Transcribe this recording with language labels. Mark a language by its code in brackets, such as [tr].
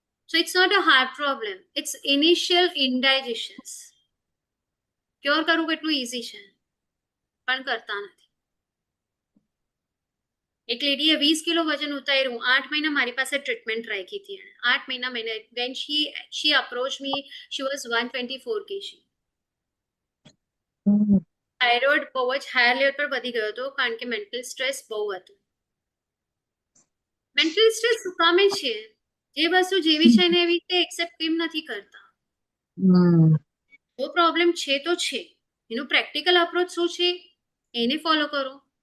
[en] So it's not a heart problem, it's initial indigestions. [gu] Cure કરવું કેટલું easy છે, પણ કરતા નથી. એક લેડીએ 20 કિલો વજન ઉતાર્યું, 8 મહિના મારી પાસે ટ્રીટમેન્ટ રાખી હતી. [en] 8 મહિના when she approached me, she was 124 kg. [gu] Thyroid બહુ જ હાયર લેવલ પર વધી ગયો હતો, કારણ કે મેન્ટલ સ્ટ્રેસ બહુ હતું. મેન્ટલ સ્ટ્રેસ શું કામે છે? જે વસ્તુ જેવી છે ને એવી રીતે એક્સેપ્ટ કેમ નથી કરતા? જો પ્રોબ્લેમ છે તો છે, એનું પ્રેક્ટિકલ અપ્રોચ શું છે એને ફોલો કરો.